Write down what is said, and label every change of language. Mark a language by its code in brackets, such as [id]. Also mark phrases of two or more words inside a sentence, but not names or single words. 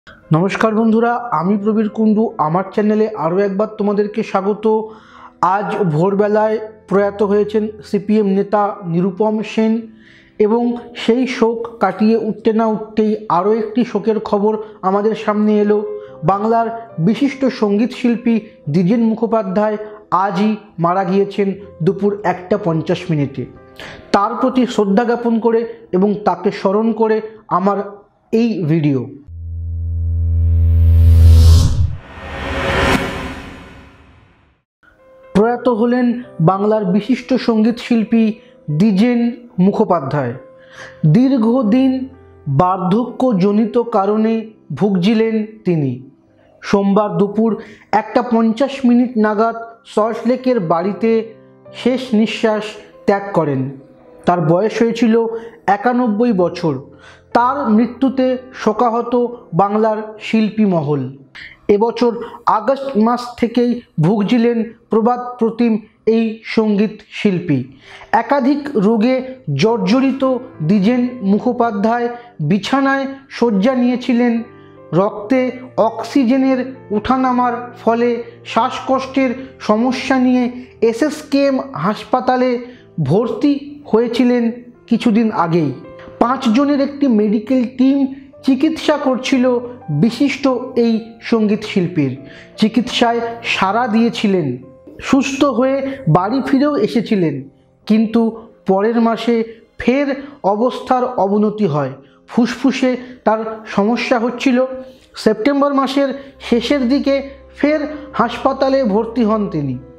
[bn] নমস্কার বন্ধুরা আমি প্রবীর কুণ্ডু আমার চ্যানেলে আরো একবার তোমাদেরকে স্বাগত। আজ ভোরবেলায় প্রয়াত হয়েছেন সিপিএম নেতা নিরুপম সেন এবং সেই শোক কাটিয়ে উঠতে না উঠতেই আরো একটি শোকের খবর আমাদের সামনে এলো। বাংলার বিশিষ্ট সঙ্গীত শিল্পী দ্বিজেন মুখোপাধ্যায় আজই মারা গিয়েছেন দুপুর 1:50 তার প্রতি শ্রদ্ধা জ্ঞাপন করে এবং তাকে স্মরণ করে আমার এই ভিডিও। প্রয়াত হলেন বাংলার বিশিষ্ট সঙ্গীত শিল্পী দ্বিজেন মুখোপাধ্যায়। দীর্ঘদিন বার্ধক্যজনিত কারণে ভুগছিলেন তিনি। সোমবার দুপুর 1:50 নাগাদ সল্টলেকের বাড়িতে শেষ নিঃশ্বাস ত্যাগ করেন। তার বয়স হয়েছিল 91 বছর। তার মৃত্যুতে শোকাহত বাংলার শিল্পী মহল। এবছর আগস্ট মাস থেকেই ভুগছিলেন প্রবাদ প্রতিম এই সঙ্গীত শিল্পী। একাধিক রোগে জর্জরিত দ্বিজেন মুখোপাধ্যায় বিছানায় শয্যা নিয়েছিলেন। রক্তে অক্সিজেনের ওঠানামার ফলে শ্বাসকষ্টের সমস্যা নিয়ে এসএসকেএম হাসপাতালে ভর্তি হয়েছিলেন কিছুদিন আগেই। 5 জনের একটি মেডিকেল টিম চিকিৎসা করছিলো বিশিষ্ট এই সঙ্গীত শিল্পীর। চিকিৎসায় সাড়া দিয়েছিলেন, সুস্থ হয়ে বাড়ি ফিরেও এসেছিলেন, কিন্তু পরের মাসে ফের অবস্থার অবনতি হয়। ফুসফুসে তার সমস্যা হচ্ছিলো। সেপ্টেম্বর মাসের শেষের দিকে ফের হাসপাতালে ভর্তি হন তিনি।